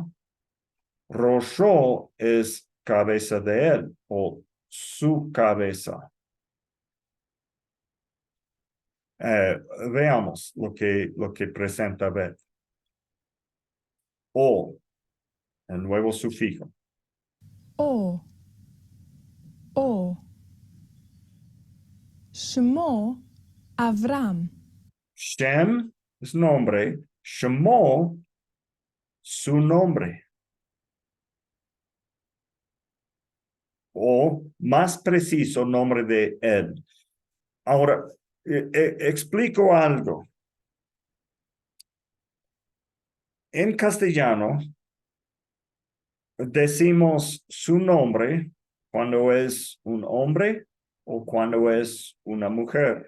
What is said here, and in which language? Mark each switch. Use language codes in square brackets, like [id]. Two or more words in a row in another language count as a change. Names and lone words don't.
[es] Rosho es cabeza de él o su cabeza. Veamos lo que presenta Bet. O, el nuevo sufijo. O, O. Shmo, Avram. Shem es nombre. Shemo, su nombre. O más preciso, nombre de él. Ahora, explico algo. En castellano, decimos su nombre cuando es un hombre o cuando es una mujer.